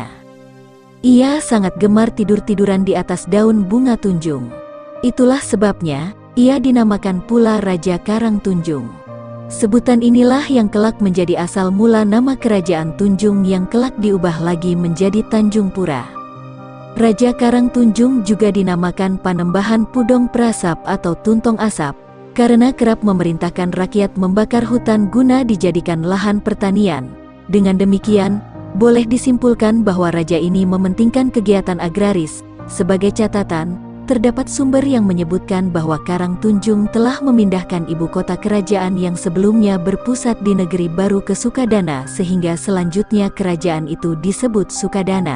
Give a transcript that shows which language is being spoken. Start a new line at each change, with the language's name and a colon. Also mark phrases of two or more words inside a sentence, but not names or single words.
Indonesian: Ia sangat gemar tidur-tiduran di atas daun bunga tunjung. Itulah sebabnya, ia dinamakan pula Raja Karang Tunjung. Sebutan inilah yang kelak menjadi asal mula nama kerajaan Tunjung yang kelak diubah lagi menjadi Tanjung Pura. Raja Karang Tunjung juga dinamakan Panembahan Pudong Prasap atau Tuntong Asap, karena kerap memerintahkan rakyat membakar hutan guna dijadikan lahan pertanian. Dengan demikian, boleh disimpulkan bahwa raja ini mementingkan kegiatan agraris. Sebagai catatan, terdapat sumber yang menyebutkan bahwa Karang Tunjung telah memindahkan ibu kota kerajaan yang sebelumnya berpusat di negeri baru ke Sukadana sehingga selanjutnya kerajaan itu disebut Sukadana.